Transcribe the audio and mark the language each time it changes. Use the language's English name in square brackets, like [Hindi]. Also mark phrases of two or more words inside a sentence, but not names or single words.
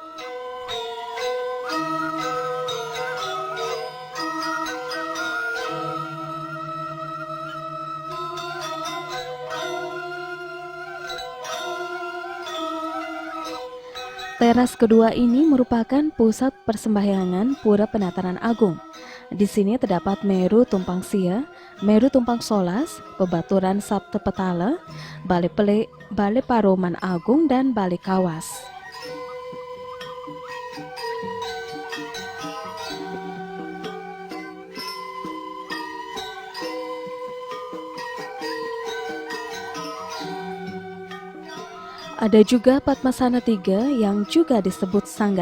[Indonesian] Teras kedua ini merupakan pusat persembahyangan Pura Penataran Agung. Di sini terdapat Meru Tumpang Sia, Meru Tumpang Solas, Bebaturan Sabta Petala, Balai Pelik, Balai Paroman Agung, dan Balai Kawas. Ada juga Padmasana 3 yang juga disebut Sanggar